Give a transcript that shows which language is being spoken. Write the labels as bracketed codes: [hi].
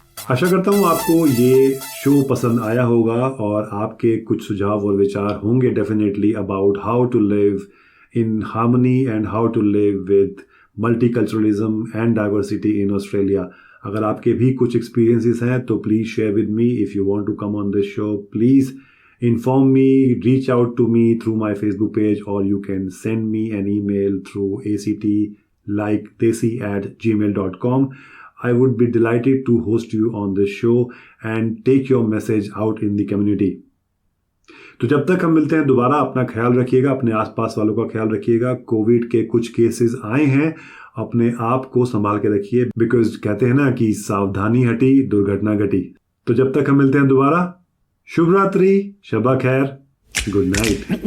[hi] आशा करता हूँ आपको ये शो पसंद आया होगा और आपके कुछ सुझाव और विचार होंगे definitely [en] About how to live in harmony and how to live with multiculturalism and diversity in Australia. [hi] अगर आपके भी कुछ एक्सपीरियंसेस हैं तो please [en] Share with me. If you want to come on this show please inform me, reach out to me through my Facebook page, or you can send me an email through actlikeDesi@gmail.com. I would be delighted to host you on this show and take your message out in the community. [hi] तो जब तक हम मिलते हैं दोबारा, अपना ख्याल रखिएगा, अपने आसपास वालों का ख्याल रखिएगा। कोविड के कुछ केसेस आए हैं, अपने आप को संभाल के रखिए, बिकॉज कहते हैं ना कि सावधानी हटी दुर्घटना घटी। तो जब तक हम मिलते हैं दोबारा, शुभ रात्रि, शबा खैर, गुड नाइट।